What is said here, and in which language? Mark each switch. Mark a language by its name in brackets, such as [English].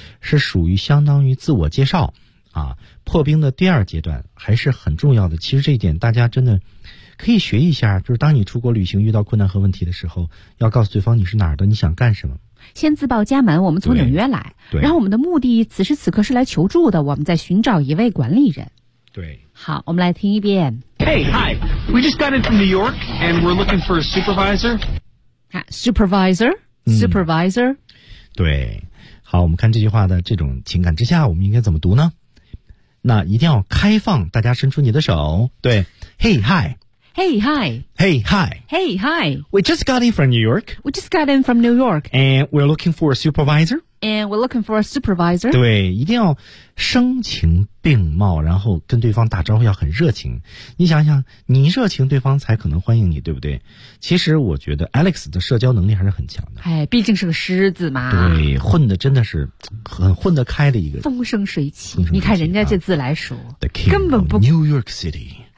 [Chinese] 是属于相当于自我介绍啊，破冰的第二阶段还是很重要的。其实这一点大家真的可以学一下，就是当你出国旅行遇到困难和问题的时候，要告诉对方你是哪儿的，你想干什么，先自报家门，我们从纽约来，对，然后我们的目的此时此刻是来求助的，我们在寻找一位管理人。对，好，我们来听一遍。 [English] Hey, hi, we just got in from New York and we're looking for a supervisor. Supervisor, supervisor、 [Chinese] 对，好，我们看这句话的这种情感之下我们应该怎么读呢？那一定要开放，大家伸出你的手。 [English] 对， Hey, hiHey, hi. Hey, hi. Hey, hi. We just got in from New York. We just got in from New York. And we're looking for a supervisor. And we're looking for a supervisor. [Chinese] 对，一定要声情并茂，然后跟对方打招呼要很热情。你想想，你热情，对方才可能欢迎你，对不对？其实我觉得 Alex 的社交能力还是很强的。哎，毕竟是个狮子嘛。对，混的真的是很混得开的一个。风生水起。你看人家这自来熟。 [English] The king of New York City.